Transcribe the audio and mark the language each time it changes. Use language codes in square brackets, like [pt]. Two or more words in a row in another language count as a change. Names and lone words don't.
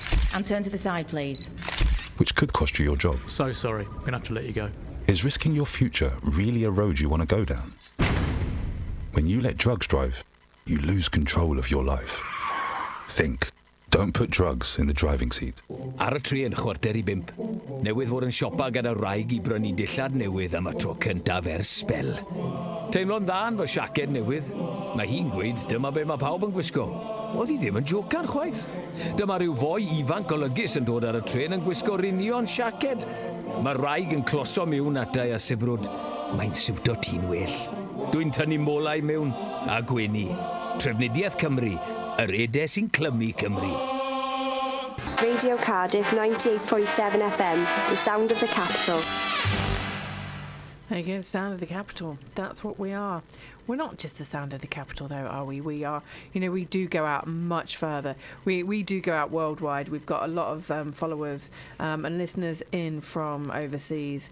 [en] And turn to the side, please. Which could cost you your job. So sorry, I'm going to have to let you go. Is risking your future really a road you want to go down? When you let drugs drive, you lose control of your life. Think. Don't put drugs in the driving seat. [cy] Ar y tri yn chwarter I 5. Newydd fod yn siopa gyda wraig I brynu dillad newydd am y tro cyntaf ers sbel. Teimlo'n dda yn fy siaced newydd. Mae hi'n gweud dyma be mae pawb yn gwisgo. Oedd hi ddim yn jocan chwaith. Dyma rhyw foi ifanc olygus yn dod ar y tren yn gwisgo rinion siaced. Mae wraig yn closo mewn atau a sibrwd. Mae'n siwto ti'n well. Dwi'n tynnu molau mewn a gwenu. Trefnidiaeth Cymru. Yr ede sy'n clymu Cymru. [en] Radio Cardiff 98.7 FM, the sound of the capital. There you go, the sound of the capital. That's what we are. We're not just the sound of the capital, though, are we? We are, we do go out much further. We do go out worldwide. We've got a lot of followers and listeners in from overseas.